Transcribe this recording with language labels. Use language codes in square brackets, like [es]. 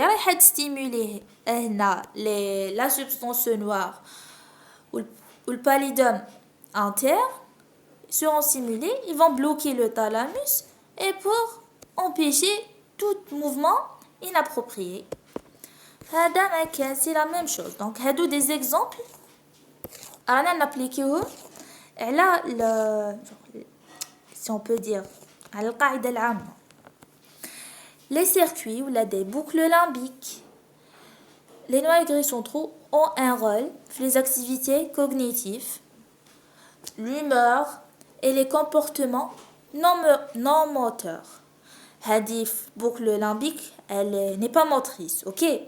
[fr] Elle est stimulée. La substance noire ou le pallidum interne seront stimulés. Ils vont bloquer le thalamus et pour empêcher tout mouvement inapproprié. C'est la même chose. Donc, [ar] هادو [fr] des exemples. [ar] أنا نابليكيوهم على [fr] si on peut dire [ar] على القاعدة العامة. [fr] Les circuits ou des boucles limbiques. Les noyaux gris centraux ont un rôle dans les activités cognitives, l'humeur et les comportements non moteurs. [ar] Hadif [fr] boucle limbique, elle n'est pas motrice, ok?